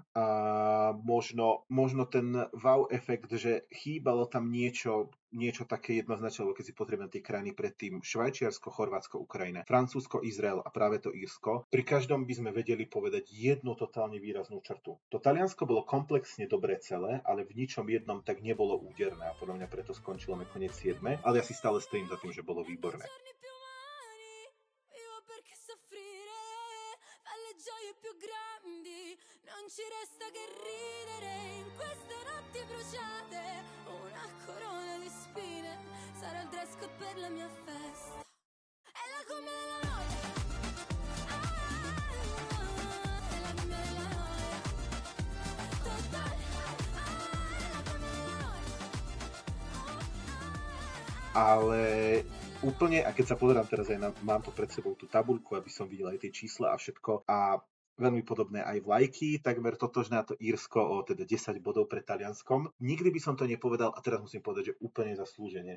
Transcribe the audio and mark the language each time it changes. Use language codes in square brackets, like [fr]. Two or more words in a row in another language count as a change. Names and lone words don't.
[sk] A možno ten wow efekt, že chýbalo tam niečo také jednoznačné, lebo keď si potrebujeme tie krajiny predtým, Švajčiarsko, Chorvátsko, Ukrajina, Francúzsko, Izrael a práve to Írsko, pri každom by sme vedeli povedať jednu totálne výraznú črtu. To Taliansko bolo komplexne dobré celé, ale v ničom jednom tak nebolo úderné a podľa mňa preto skončilo nakoniec 7. Ale ja si stále stojím za tým, že bolo výborné. [it] Più grandi, non ci resta che ridere in queste notti bruciate, una corona di spine sarà il [en] dress code [it] per la mia festa, è la come della noia, è la come della noia, totale, è la come della noia, [sk] Ale úplne, a keď sa pozerám teraz aj mám tu pred sebou tú tabuľku, aby som videl aj tie čísla a všetko, a veľmi podobné aj vlajky, takmer totožné to Írsko o teda 10 bodov pred Talianskom. Nikdy by som to nepovedal a teraz musím povedať, že úplne zaslúžene.